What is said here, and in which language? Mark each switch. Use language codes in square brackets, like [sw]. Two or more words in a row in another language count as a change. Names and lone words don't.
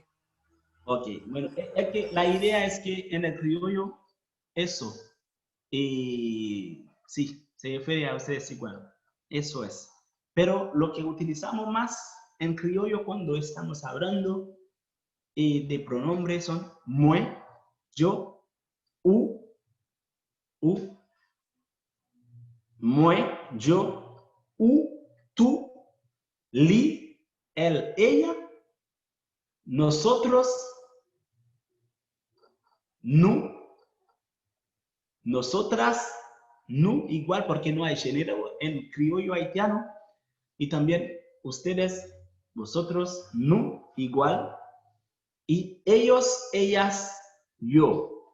[es] Ok, bueno, es que la idea es que en el criollo, eso, sí, se refiere a ustedes igual, eso es. Pero lo que utilizamos más en criollo cuando estamos hablando de pronombres son moi, yo, u, moi, yo, u, tú, li, él, ella, nosotros, nu, nosotras, nu, igual porque no hay género en criollo haitiano, y también ustedes, vosotros, nu, igual, y ellos, ellas, yo.